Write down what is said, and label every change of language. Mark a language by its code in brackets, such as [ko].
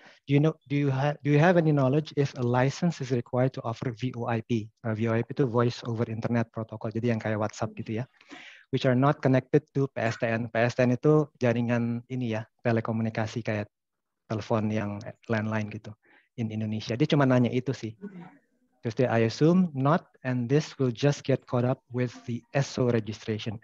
[en] Do you have any knowledge if a license is required to offer VoIP? [id] VoIP itu Voice over Internet Protocol, jadi yang kayak WhatsApp gitu ya. [en] Which are not connected to PSTN. [id] PSTN itu jaringan ini ya, telekomunikasi kayak telepon yang landline gitu in Indonesia. Dia cuma nanya itu sih. Terus dia, [en] I assume not, and this will just get caught up with the SO registration.